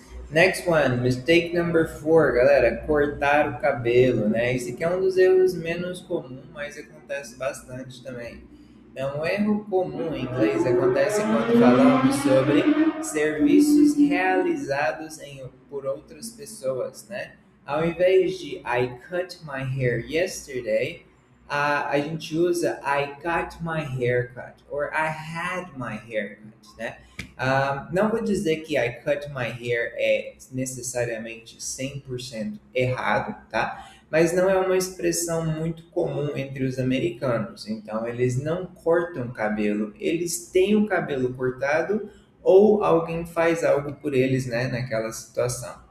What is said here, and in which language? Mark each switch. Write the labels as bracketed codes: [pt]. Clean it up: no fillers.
[en] Next one, mistake number four, [pt] galera, cortar o cabelo, né? Esse aqui é um dos erros menos comuns, mas acontece bastante também. Então, um erro comum em inglês acontece quando falamos sobre serviços realizados por outras pessoas, né? Ao invés de [en] I cut my hair yesterday, [pt] a gente usa [en] I got my haircut [pt] or I had my haircut, né? Não vou dizer que [en] I cut my hair [pt] é necessariamente 100% errado, tá? Mas não é uma expressão muito comum entre os americanos. Então, eles não cortam cabelo, eles têm o cabelo cortado ou alguém faz algo por eles, né, naquela situação.